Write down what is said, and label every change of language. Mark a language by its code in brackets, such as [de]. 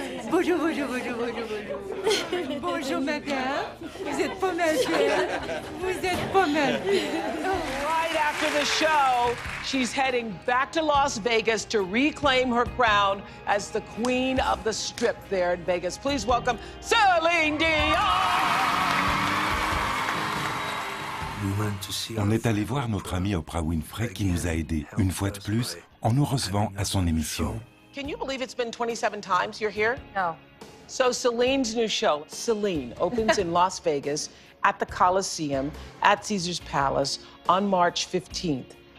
[fr] Bonjour, bonjour, bonjour, bonjour, bonjour. Bonjour, madame. Vous êtes pas mal belle. Vous êtes pas mal belle. [en] Right after the show, she's heading back to Las Vegas to reclaim her crown as the queen of the strip there in Vegas. Please welcome Celine Dion! [fr] On est allé voir notre amie Oprah Winfrey qui nous a aidés, une fois de plus, en nous recevant à son émission. [en] Can you believe it's been 27 times you're here? No. So Celine's new show, Celine, opens in Las Vegas at the Coliseum at Caesar's Palace on March 15th.